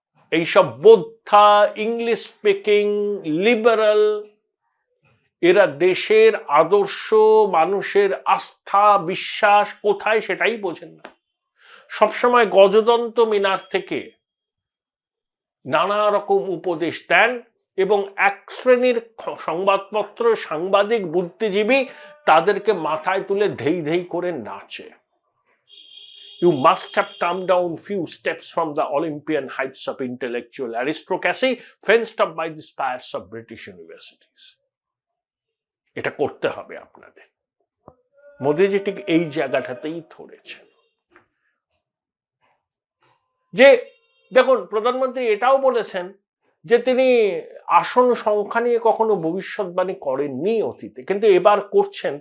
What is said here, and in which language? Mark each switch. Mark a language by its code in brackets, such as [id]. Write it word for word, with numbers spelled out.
[bn] এইসব বোদ্ধা, English speaking, liberal, এরা দেশের আদর্শ, মানুষের আস্থা, বিশ্বাস কোথায় সেটাই বোঝেন না। সবসময় গজদন্ত মিনার থেকে নানা রকম উপদেশ দেন এবং এক শ্রেণীর সংবাদপত্র, সাংবাদিক, বুদ্ধিজীবী তাদেরকে মাথায় তুলে ধেই ধেই করে নাচে। [en] You must have come down few steps from the Olympian heights of intellectual aristocracy, fenced up by the spires of British universities. [bn] এটা করতে হবে আপনাদের। মোদিজি ঠিক এই জায়গাটাতেই ধরেছেন যে দেখুন, প্রধানমন্ত্রী এটাও বলেছেন যে তিনি আসন সংখ্যা নিয়ে কখনো ভবিষ্যৎবাণী করেননি অতীতে, কিন্তু এবার করছেন।